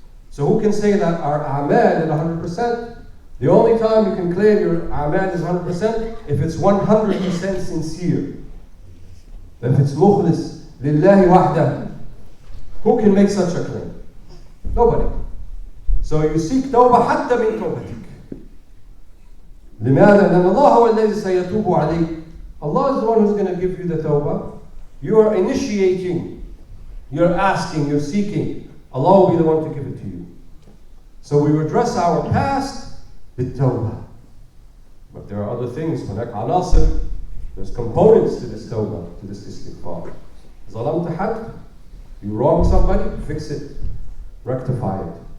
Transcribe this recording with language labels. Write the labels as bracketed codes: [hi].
[en] So who can say that our amal is 100%? The only time you can claim your amal is 100% if it's 100% sincere. If it's mukhlis lillahi wahdah. Who can make such a claim? Nobody. So you seek tawbah [ar] حتى من توبتك. لماذا؟ لأن الله هو الذي سيتوب عليك. [en] Allah is the one who's going to give you the tawbah. You are initiating, you're asking, you're seeking. Allah will be the one to give it to you. So we redress our past with tawbah. But there are other things. [ar] هناك عناصر. [en] There's components to this tawbah, to this istighfar. [ar] ظلمت حد, [en] you wrong somebody, fix it, rectify it.